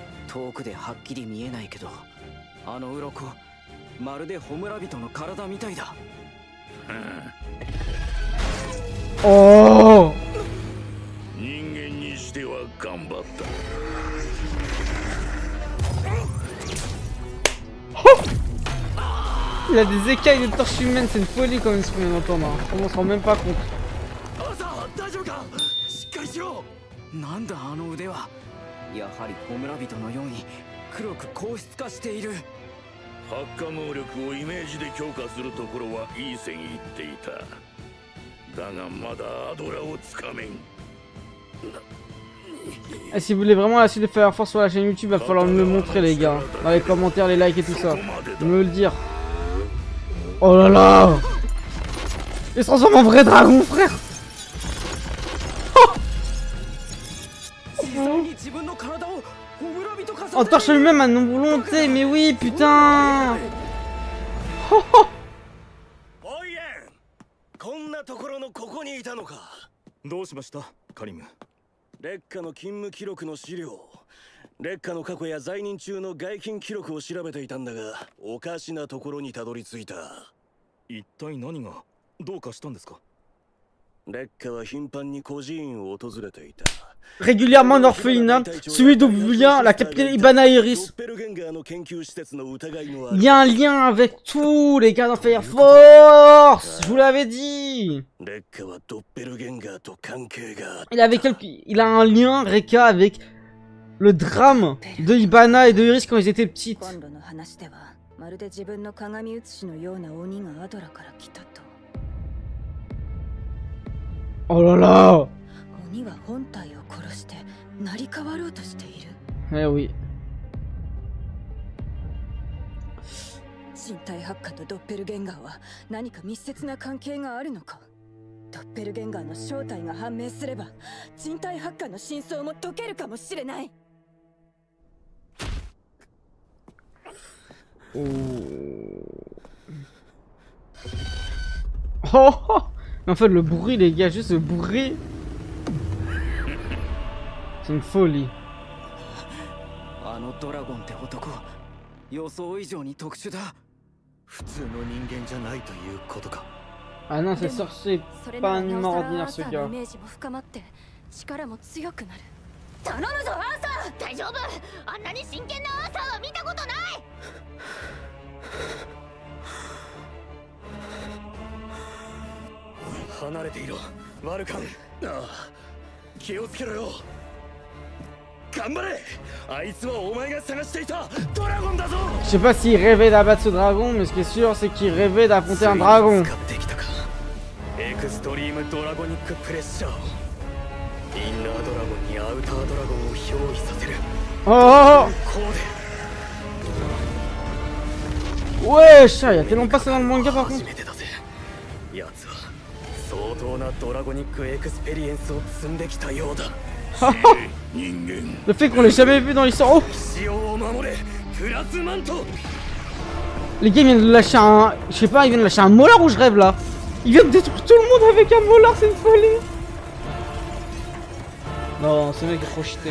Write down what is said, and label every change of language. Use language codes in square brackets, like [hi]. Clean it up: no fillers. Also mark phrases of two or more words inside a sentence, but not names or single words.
[ja] 遠くではっきり見えないけど、あの鱗まるで焔人の体みたいだ。 Oh! 人間にしては頑張った。 [fr] Il a des écailles de torche humaine, c'est une folie comme il se vient d'entendre. On se rend même pas compte. [ja] なんだあの腕は。やはり焔人のように黒く硬質化している。発火能力をイメージで強化するところはいい線いっていた。だがまだアドラをつかめん。 [fr] Et si vous voulez vraiment la suite de Fire Force sur la chaîne YouTube, va falloir me le montrer les gars. Dans les commentaires, les likes et tout ça. Me le dire. Oh là là! Il se transforme en vrai dragon, frère! En torche lui-même à non-volonté, mais oui, putain! [ja] こんなところのここにいたのか。どうしましたカリム。烈火の勤務記録の資料。烈火の過去や在任中の外勤記録を調べていたんだが、おかしなところにたどり着いた。一体何がどうかしたんですか。烈火は頻繁に孤児院を訪れていた。 [fr] Régulièrement en orphelinat, celui d'où vient la capitaine Ibana Iris. Il y a un lien avec tous les gars dans Fire Force. Je vous l'avais dit. Il a un lien, Rekka, avec le drame de Ibana et de Iris quand ils étaient petites. Oh là là. Eh oui. [ja] 身体発火とドッペルゲンガーは何か密接な関係があるのか。ドッペルゲンガーの正体が判明すれば人体発火の真相も解けるかもしれない。 [fr] Oh, en fait le bruit les gars, juste le bruit. C'est une folie. [ja] あのドラゴンって男、予想以上に特殊だ。普通の人間じゃないということか。 [fr] Ah non, c'est sorcier, pas un humain ordinaire ce gars. [ja] 頼むぞアーサー、大丈夫。あんなに真剣なアーサーは見たことない。離れていろ、ワルカン。ああ、気をつけろよ。頑張れ。あいつはお前が探していたドラゴンだぞ。 [fr] Je sais pas s'il rêvait d'abattre ce dragon, mais ce qui est sûr c'est qu'il rêvait d'affronter un dragon. [ja] エクストリームドラゴニックプレッシャー。インナードラゴンにアウタードラゴンを憑依させる。 Oh! [fr] Wesh, il y a tellement passé dans le manga par contre. [ja] やつは相当な [en] draconic experience [ja] を積んできたようだ。 [fr] Le fait qu'on l'ait jamais vu dans l'histoire. Oh! Les gars ils viennent de lâcher un... Je sais pas, ils viennent de lâcher un molar ou je rêve là? Ils viennent de détruire tout le monde avec un molar, c'est une folie. Non, ce mec est trop cheaté.